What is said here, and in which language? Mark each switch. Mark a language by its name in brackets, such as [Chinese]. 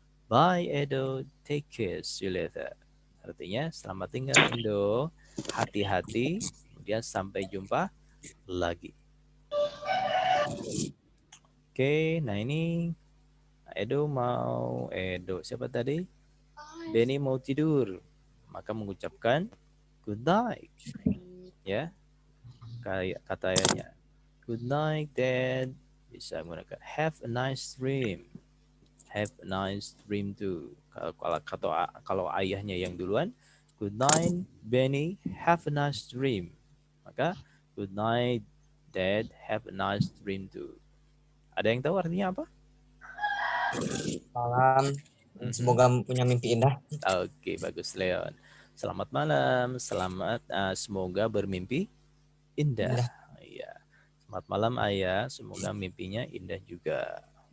[English] Bye Edo, take care, see you later. [Indonesian] Artinya selamat tinggal Indo, hati-hati, kemudian sampai jumpa lagi. Oke, nah ini Edo siapa tadi? Benny mau tidur, maka mengucapkan good night. Ya, kayak katanya good night Dad. [English] Bisa menggunakan have a nice dream. Have a nice dream too. Kalau ayahnya yang duluan, good night Benny, have a nice dream. Maka good night Dad, have a nice dream too. [Indonesian] Ada yang tahu artinya apa? Malam. Semoga punya mimpi indah. Oke, bagus Leon. Selamat malam, semoga bermimpi indah. Iya. Selamat malam ayah, semoga mimpinya indah juga.